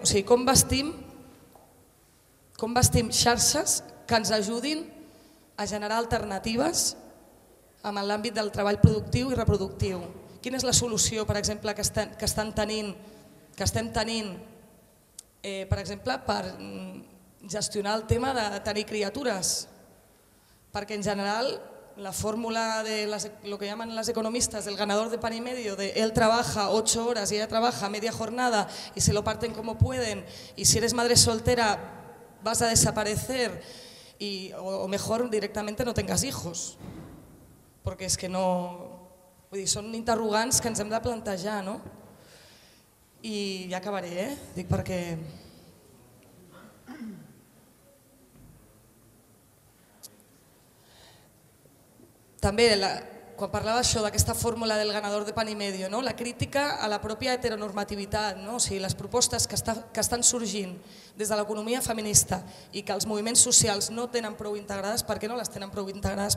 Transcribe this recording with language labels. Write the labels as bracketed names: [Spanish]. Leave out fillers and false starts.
[Catalan] O sigui, com bastim xarxes que ens ajudin a generar alternatives en l'àmbit del treball productiu i reproductiu? Quina és la solució, per exemple, que estem tenint, per exemple, per gestionar el tema de tenir criatures? Perquè en general la fórmula de [Spanish] lo que llaman las economistas del ganador de pan y medio, de él trabaja 8 horas y ella trabaja media jornada y se lo parten como pueden, y si eres madre soltera vas a desaparecer, o mejor directamente no tengas hijos, porque es que no... [Catalan] Vull dir, són interrogants que ens hem de plantejar, no? I ja acabaré, dic perquè... També, quan parlava això d'aquesta fórmula del [Spanish] ganador de pan y medio, [Catalan] la crítica a la pròpia heteronormativitat, o sigui, les propostes que estan sorgint des de l'economia feminista i que els moviments socials no tenen prou integrades, per què no les tenen prou integrades?